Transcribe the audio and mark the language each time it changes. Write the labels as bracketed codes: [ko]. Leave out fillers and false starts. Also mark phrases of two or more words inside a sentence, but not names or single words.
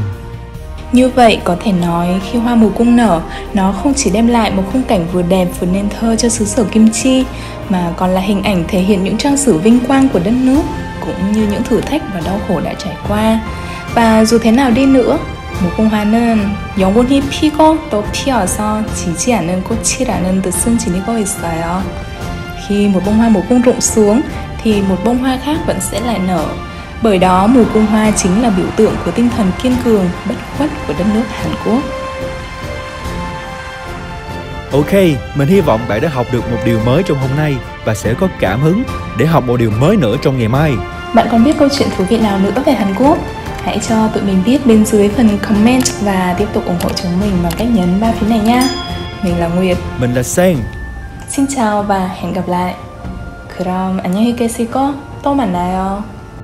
[vi] Như vậy, có thể nói khi hoa mùa cung nở, nó không chỉ đem lại một khung cảnh vừa đẹp vừa nên thơ cho xứ sở Kim Chi, mà còn là hình ảnh thể hiện những trang sử vinh quang của đất nước, cũng như những thử thách và đau khổ đã trải qua. Và dù thế nào đi nữa, [ko] 무궁화는 영원히 피고 또 피어서 지지 않는 꽃이라는 뜻은 지니고 있어요. [vi] Khi một bông hoa mùa cung rụng xuống thì một bông hoa khác vẫn sẽ lại nở. Bởi đó mùa cung hoa chính là biểu tượng của tinh thần kiên cường, bất khuất của đất nước Hàn Quốc. Ok, mình hy vọng bạn đã học được một điều mới trong hôm nay và sẽ có cảm hứng để học một điều mới nữa trong ngày mai. Bạn còn biết câu chuyện thú vị nào nữa về Hàn Quốc? Hãy cho tụi mình biết bên dưới phần comment và tiếp tục ủng hộ chúng mình bằng cách nhấn 3 phím này nha. Mình là Nguyệt. Mình là Sang. Xin chào và hẹn gặp lại. [ko] 그럼 안녕히 계시고 또 만나요.